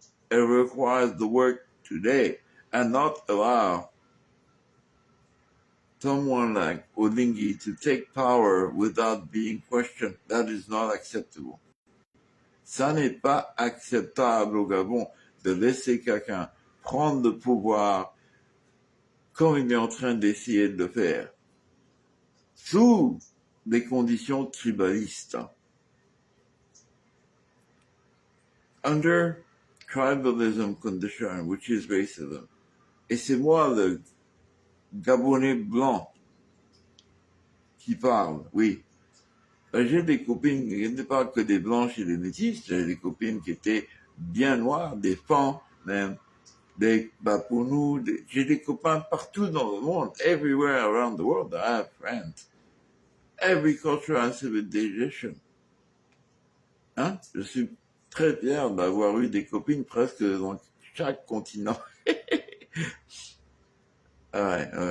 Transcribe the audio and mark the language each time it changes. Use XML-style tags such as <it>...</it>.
<en>It requires the work today and not allow someone like Olingi to take power without being questioned. That is not acceptable.</en> <fr>Ça n'est pas acceptable au Gabon de laisser quelqu'un prendre le pouvoir comme il est en train d'essayer de le faire, sous des conditions tribalistes.</fr> <en>Under tribalism condition, which is racism.</en> <fr>Et c'est moi le Gabonais blanc qui parle, oui. J'ai des copines, il n'y a pas que des blanches et des métis, j'ai des copines qui étaient bien noires, des femmes même, des Bapounous, j'ai des copains partout dans le monde,</fr> <en>everywhere around the world, I have friends. Every culture and civilization.</en> <fr>Hein? Je suis très fier d'avoir eu des copines presque dans chaque continent. Ouais.</fr>